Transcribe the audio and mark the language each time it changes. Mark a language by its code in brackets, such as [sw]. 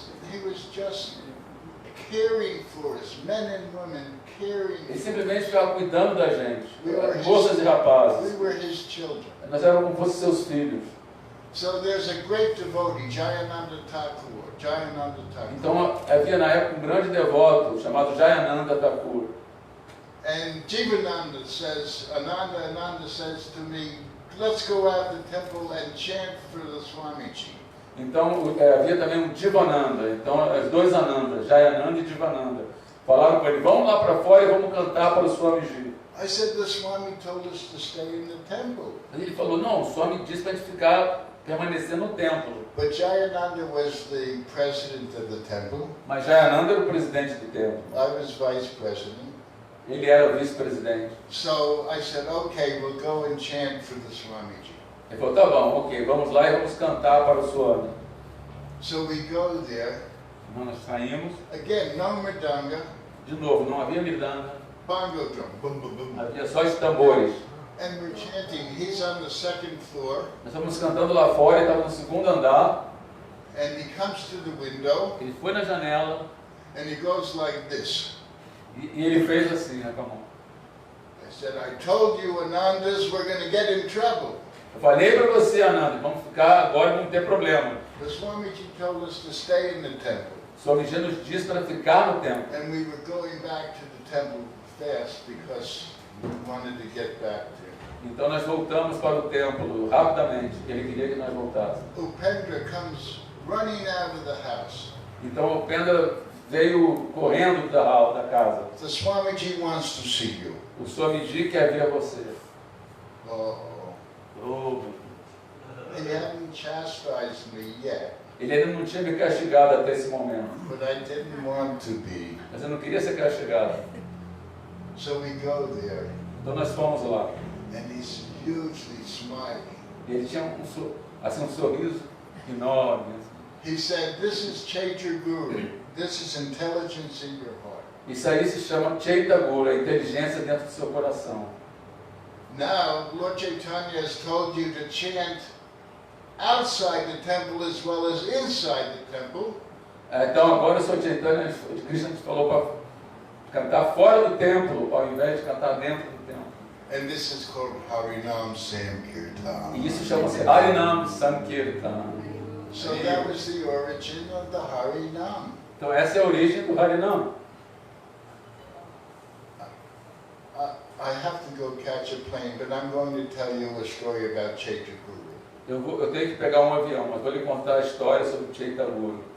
[en] He was just caring for us, men and women caring. [pt] Ele simplesmente ficava cuidando da gente, [en] We [pt] moças e rapazes. [en] were his children. [pt] Nós éramos como fossem seus filhos. [en] So there's a great devotee, Jayananda Thakur. [pt] Então havia na época um grande devoto chamado Jayananda Thakur. [en] And Jivananda says, Ananda says to me, let's go out to the temple and chant for the Swamiji. [pt] Então havia também um Jivananda, então os dois Anandas, Jayananda e Jivananda, falaram com ele, vamos lá para fora e vamos cantar para o Swamiji. [en] I said, the Swami told us to stay in the temple. [pt] Ele falou, não, o Swami disse para a gente ficar permanecer no templo. [en] But Jayananda was the president of the temple. [pt] Mas Jayananda era o presidente do templo. [en] I was vice president. [pt] Ele era o vice-presidente. [en] So I said, okay, we'll go and chant for the Swamiji. [pt] Ele falou, tá bom, ok, vamos lá e vamos cantar para o Swami. [en] So we go there. [pt] Então nós saímos. [en] Again, no mridanga, [pt] De novo, não havia miranda, [en] bongo drum, boom, boom, boom. [pt] havia só os tambores. [en] And we're chanting. He's on the second floor, [pt] Nós estávamos cantando lá fora, ele estava no segundo andar. [en] and he comes to the window, [pt] Ele foi na janela [en] and he goes like this. [pt] e ele fez assim, né, com a mão. [en] I said, I told you, Anandas, we're going to get in trouble. [pt] Eu falei para você, Ananda, vamos ficar agora, vamos ter problema. [en] The Swamiji told us to stay in the temple, [pt] Swamiji nos disse para ficar no templo. [en] and we were going back to the temple fast because we wanted to get back there. [pt] Então nós voltamos para o templo rapidamente, porque ele queria que nós voltássemos. [en] Upendra comes running out of the house. [pt] Então o Pendra veio correndo da casa. [en] The Swamiji wants to see you. [pt] O Swamiji quer ver você. Oh, Oh, [en] he hadn't chastised me yet, [pt] ele ainda não tinha me castigado até esse momento. [en] but I didn't want to be. [pt] Mas eu não queria ser castigado. [en] So we go there, [pt] Então nós fomos lá. [en] and he's hugely smiling. [pt] E ele tinha um sorriso enorme. [en] He said, this is Chaitra Guru. This is intelligence in your heart. [pt] Isso aí se chama Chaita Guru, a inteligência dentro do seu coração. [en] Now, Lord Chaitanya has told you to chant outside the temple as well as inside the temple. [pt] Então agora o Sr. Chaitanya, Krishna nos falou para cantar fora do templo, ao invés de cantar dentro do templo. [en] And this is called Harinam Sankirtan. [pt] E isso chama-se Harinam Sankirtan. [en] So that was the origin of the Harinam. [pt] Então essa é a origem do Harinam. [en] I have to go catch a plane, but I'm going to tell you a story about Chaitra Guru. [pt] Eu tenho que pegar um avião, mas vou lhe contar a história sobre o Chaita Guru.